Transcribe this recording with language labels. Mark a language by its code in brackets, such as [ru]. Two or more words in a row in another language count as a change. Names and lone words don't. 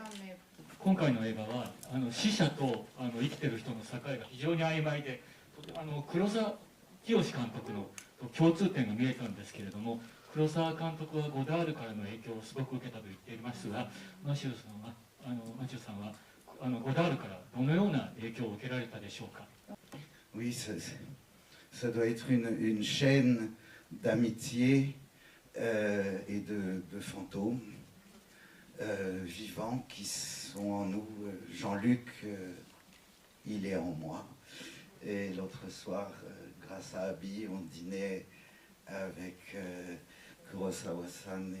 [ja] 今回の映画は死者と生きてる人の境が非常に曖昧で、黒澤清監督の共通点が見えたんですけれども、黒澤監督はゴダールからの影響をすごく受けたと言っていますが、マチューさんはゴダールからどのような影響を受けられたでしょうか。 [fr] Oui, ça doit être une chaîne d'amitié et de fantômes vivants qui sont en nous. Jean-Luc, il est en moi. Et l'autre soir, grâce à Abby, on dînait avec Kurosawa-san.